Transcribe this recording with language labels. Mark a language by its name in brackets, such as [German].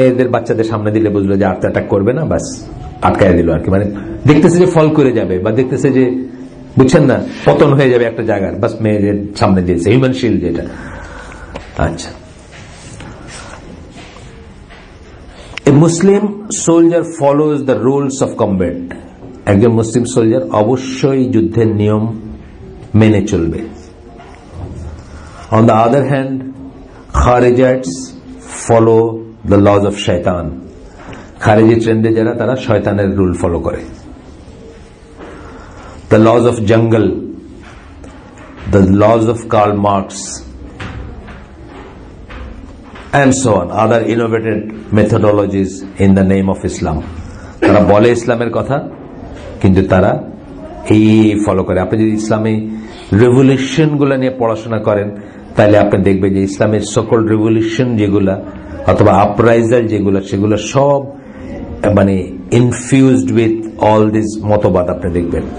[Bangla] বাচ্চাদের সামনে দিলে বুঝলো যে আর অ্যাটাক করবে না, বাস আটকায় দিল আর কি। মানে দেখতেছে যে ফল করে যাবে, বা দেখতেছে যে বুঝছেন না পতন হয়ে যাবে একটা জায়গার, বাস মেয়েদের সামনে দিয়েছে, হিউম্যান শিল্ড যেটা। [English] আচ্ছা, A Muslim soldier follows the rules of combat. [Bangla] একজন মুসলিম সোলজার অবশ্যই যুদ্ধের নিয়ম মেনে চলবে। [English] On the other hand, Kharijites follow the laws of shaitan. [Bangla] খারিজি ট্রেন্ডে যারা, তারা শয়তানের রুল ফলো করে। [English] The laws of jungle, the laws of Karl Marx, and so on, other innovated methodologies in the name of Islam. [Bangla] তারা বলে ইসলামের কথা, কিন্তু তারা এই ফলো করে। আপনি যদি ইসলামী রেভলিউশন গুলা নিয়ে পড়াশোনা করেন, তাহলে আপনি দেখবেন যে ইসলামের সকল রেভলিউশন যেগুলা অথবা আপরাইজাল যেগুলা, সেগুলো সব মানে [English] infused with all this [Bangla] মতবাদ আপনি দেখবেন।